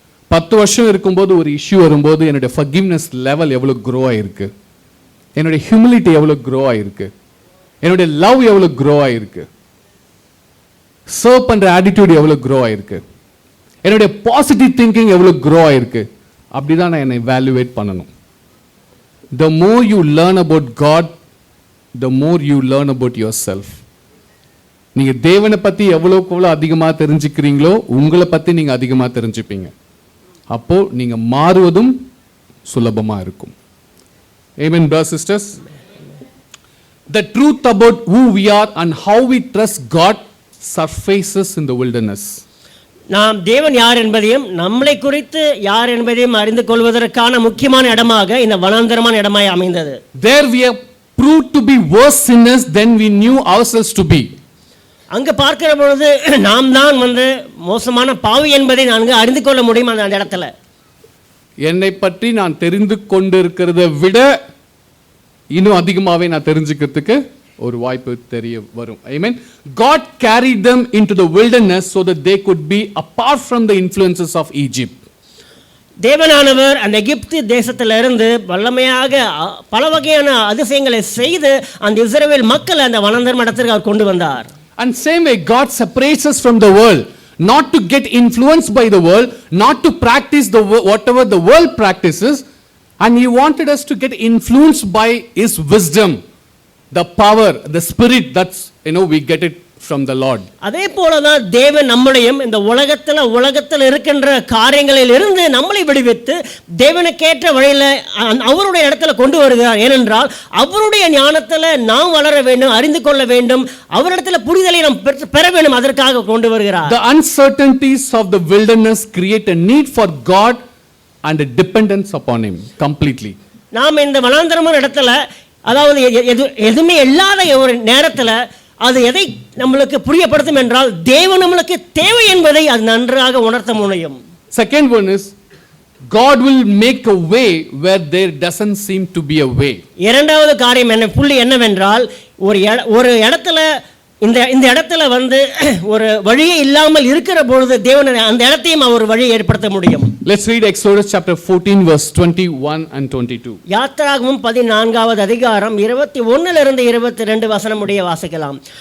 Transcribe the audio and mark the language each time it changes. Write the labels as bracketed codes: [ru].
[ta] 10 வருஷம் இருக்கும்போது ஒரு இஷ்யூ வரும்போது என்னுடைய ஃபர்கிவ்னஸ் லெவல் எவ்வளோ க்ரோ ஆகிருக்கு, என்னுடைய ஹியூமிலிட்டி எவ்வளோ க்ரோ ஆகிருக்கு, என்னுடைய லவ் எவ்வளோ க்ரோ ஆகிருக்கு, சர்வ் பண்ணுற ஆட்டிடியூட் எவ்வளோ க்ரோ ஆகிருக்கு, என்னுடைய பாசிட்டிவ் திங்கிங் எவ்வளோ க்ரோ ஆகிருக்கு. அப்படி தான் நான் என்னை வேல்யூவேட் பண்ணணும். [en] The more you learn about God, the more you learn about yourself. [ta] நீங்கள் தேவனை பற்றி எவ்வளோக்கு அதிகமாக தெரிஞ்சுக்கிறீங்களோ உங்களை பற்றி நீங்கள் அதிகமாக தெரிஞ்சுப்பீங்க. அப்போது நீங்கள் மாறுவதும் சுலபமாக இருக்கும். [en] Amen, brothers and sisters. The truth about who we are and how we trust God surfaces in the wilderness. [ta] நாம் தேவன் யார் என்பதையும் நம்மளை குறித்து யார் என்பதையும் அறிந்து கொள்வதற்கான முக்கியமான இடமாக இந்த வனாந்தரமான இடமாய் அமைந்தது. [en] There we are proved to be worse sinners than we knew ourselves to be. [ta] அங்க பார்க்கிற பொழுது நாம் தான் மோசமான பாவி என்பதை நான் அறிந்து கொள்ள முடியும். அந்த இடத்துல என்னை பற்றி நான் தெரிந்து கொண்டிருக்கிறத விட இன்னும் அதிகமாகவே நான் தெரிஞ்சுக்கிறதுக்கு ஒரு வாய்ப்பு தெரிய வரும். [en] Amen. God carried them into the wilderness so that they could be apart from the influences of Egypt. [ta] தேவனானவர் அந்த எகிப்து தேசத்திலிருந்து வல்லமையாக பல வகையான அதிசயங்களை செய்து அந்த இஸ்ரவேல் மக்கள் அந்த வனாந்தர இடத்திற்கு அவர் கொண்டு வந்தார். [en] And same way God separates us from the world, not to get influenced by the world, not to practice the whatever the world practices, and he wanted us to get influenced by his wisdom, the power, the spirit that's we get it from the Lord. [ta] அதே போல தான் தேவன் நம்மளையும் இந்த உலகத்தில் இருக்கின்ற காரியங்களில் இருந்து நம்மளை விடுவித்து தேவனுக்கேற்ற வழியில் அவருடைய இடத்துல கொண்டு வருகிறார். ஏனென்றால் அவருடைய ஞானத்தில் நாம் வளர வேண்டும், அறிந்து கொள்ள வேண்டும், அவரிடத்துல புரிதலை நாம் பெற வேண்டும், அதற்காக கொண்டு வருகிறார். [en] The uncertainties of the wilderness create a need for God and a dependence upon him completely. [ta] நாம் இந்த வனாந்தரமான இடத்துல, அதாவது எதுவுமே இல்லாத ஒரு நேரத்தில் அது எதை நம்மளுக்கு புரியப்படுத்தும் என்றால் தேவன் நம்மளுக்கு தேவை என்பதை அது நன்றாக உணர்த்த முடியும். [en] Second one is God will make a way where there doesn't seem to be a way. [ta] இரண்டாவது காரியம் புள்ளி என்னவென்றால் ஒரு இடத்துல இந்த இடத்துல ஒரு வழியே இல்லாமல் இருக்கிற பொழுது தேவன் அந்த இடத்தையும் அவர் வழியை ஏற்படுத்த முடியும். [en] Let's read Exodus chapter 14 verse 21 and 22. [ta] யாத்திராகமம் 14வது அதிகாரம் 21 இருந்து 22 வசனம் முடிய வாசிக்கலாம்.